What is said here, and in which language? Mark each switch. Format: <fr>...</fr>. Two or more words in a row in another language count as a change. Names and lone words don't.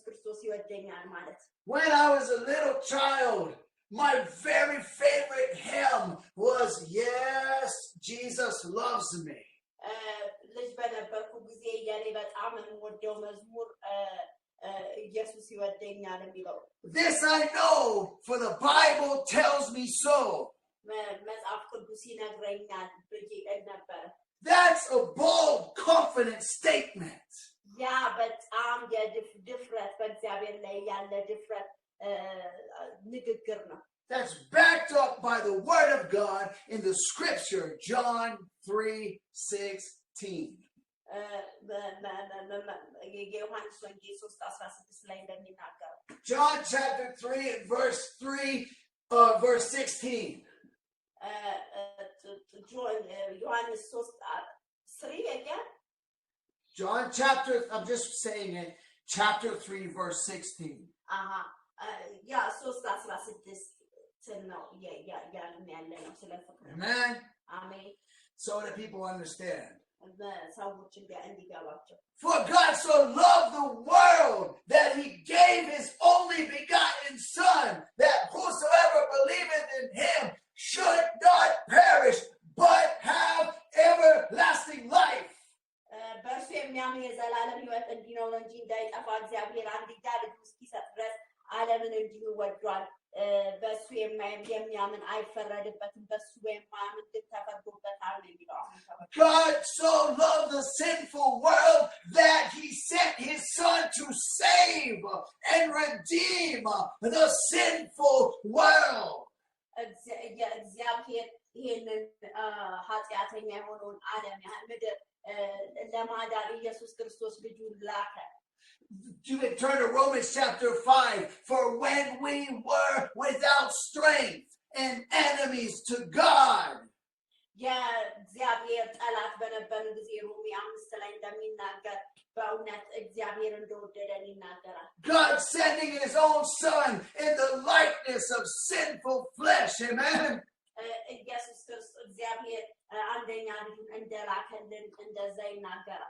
<am>ክርስቶስ ይወደኛል ማለት</am> <en>When I was a little child, my very favorite hymn was Yes, Jesus Loves Me.</en> <am>ልጅ በነበርኩ ጊዜ የኔ በጣም የምወደው መዝሙር ኢየሱስ ይወደኛል የሚለው</am> <en>This I know, for the Bible tells me so.</en> <am>መጽሐፍ ቅዱስ ይነግረኛል ብዬ ነበር</am> <en>That's a bold, confident statement.</en> <am>ያ በጣም የድፍረት በእግዚአብሔር ላይ ያለ ድፍረት ንግግር ነው</am> <en>That's backed up by the word of God in the scripture, John 3:16.</en> <am>የዮሐንስ ወንጌል 3:16 ላይ እንደሚናገረው</am> <en>John chapter 3 and verse 3, verse 16.</en> <am>ዮሐንስ 3:3 again</am> <en>John chapter, I'm just saying it, chapter 3, verse 16.</en> <am>ያ 3:16 ነው ያልን ያለ ነው ስለ ፍቅር</am> <en>Amen.</en> <am>አሜን</am> <en>So that people understand.</en> <am>ሰዎች እንዲገባቸው</am> <en>For God so loved the world that he gave his only begotten Son, that whosoever believeth in him should not perish, but have everlasting life.</en> <am>በእርሱ የሚያምን የዘላለም ሕይወት እንዲኖር እንጂ እንዳይጠፋ እግዚአብሔር አንድያ ልጁን እስኪሰጥ ድረስ ዓለምን እንዲሁ ወዷል በእሱ የሚያምን አይፈረድበትም በእሱ የማያምን ግን ተፈርዶበታል ነው የሚለው</am> <en>God so loved the sinful world that he sent his Son to save and redeem the sinful world.</en> <am>እግዚአብሔር ይህንን ኃጢአተኛ የሆነውን ዓለም ምድር ለማዳን ኢየሱስ ክርስቶስ ልጁን ላከ</am> <en>You can turn to Romans chapter 5. For when we were without strength and enemies to God,</en> <am>የእግዚአብሔር ጠላት በነበርን ጊዜ ሮሜ 5 ላይ እንደሚናገር በእውነት እግዚአብሔር እንደወደደን ይናገራል</am> <en>God sending his own Son in the likeness of sinful flesh. Amen.</en> <am>ኢየሱስ ክርስቶስ እግዚአብሔር አንደኛ ልጁን እንደላከልን እንደዛ ይናገራል</am>